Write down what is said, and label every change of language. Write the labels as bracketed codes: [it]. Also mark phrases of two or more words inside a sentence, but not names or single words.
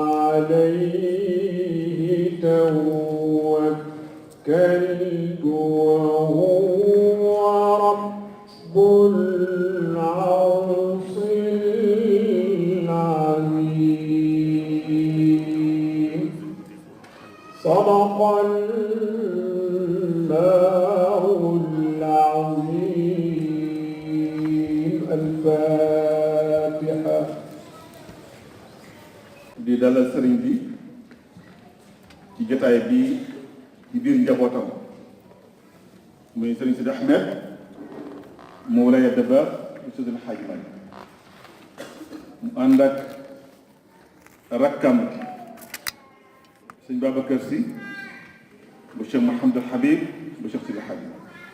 [ar] عليه توكلت وهو رب العرش العظيم صدق الله العظيم الفاتحة [wo] di dalal sëriñ bi ci jotaay bi ci biir njabootam muy sëriñ Sidi Ahmed Mawlaya Dabakh bu Seydi El Hadji Malick mu ànd ak rakkam sëñ Babacar Sy bu Cheikh Mouhamadul Habib bu Cheikh Sidi El Hadji Malick